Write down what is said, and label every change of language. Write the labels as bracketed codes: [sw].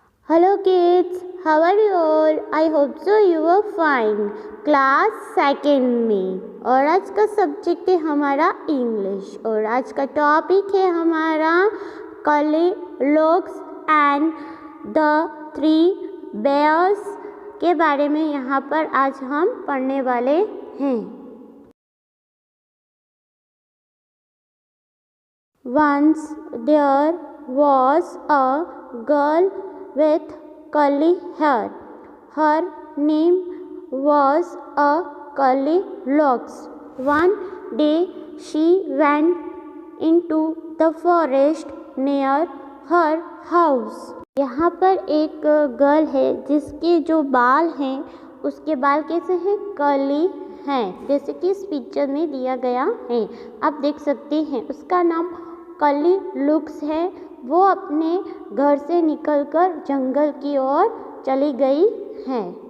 [en] Hello kids, how are you all? I hope so you are fine. [hi] Class second में और आज का subject है हमारा इंग्लिश और आज का टॉपिक है हमारा कॉलीलॉक्स एंड द थ्री बेयर्स के बारे में यहाँ पर आज हम पढ़ने वाले हैं। [en] Once there was a girl with curly hair. Her name was Goldilocks. One day she went into the forest near her house. [hi] यहाँ पर एक गर्ल है जिसके जो बाल हैं उसके बाल कैसे हैं, कर्ली हैं, जैसे कि इस पिक्चर में दिया गया है। आप देख सकते हैं उसका नाम गोल्डिलॉक्स है। वो अपने घर से निकलकर जंगल की ओर चली गई है।